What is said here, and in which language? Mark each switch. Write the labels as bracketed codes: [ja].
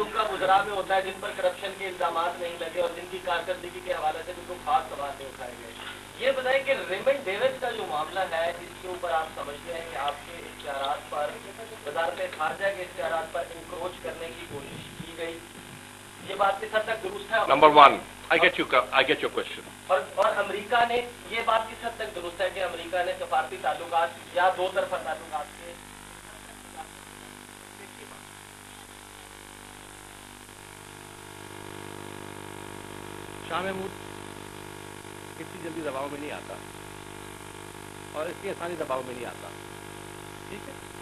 [ur] گزرا میں ہوتا ہے جن پر کرپشن کے الزامات نہیں لگے اور جن کی کارکردگی کے حوالے سے بالکل خاص سوال نہیں اٹھائے گئے. یہ بتائیں کہ ریمنڈ ڈیوس کا جو معاملہ ہے, اس کے اوپر آپ سمجھتے ہیں کہ آپ کے اختیارات پر, وزارت خارجہ کے اختیارات پر انکروچ کرنے کی کوشش کی گئی, یہ بات کس حد تک درست ہے؟ [en] Number 1, I get your question. [ur] اور امریکہ نے, یہ بات کس حد تک درست ہے کہ امریکہ نے سفارتی تعلقات یا دو طرفہ تعلقات کے शाह महमूद इतनी जल्दी दबाव में नहीं आता और इतनी आसानी दबाव में नहीं आता, ठीक है।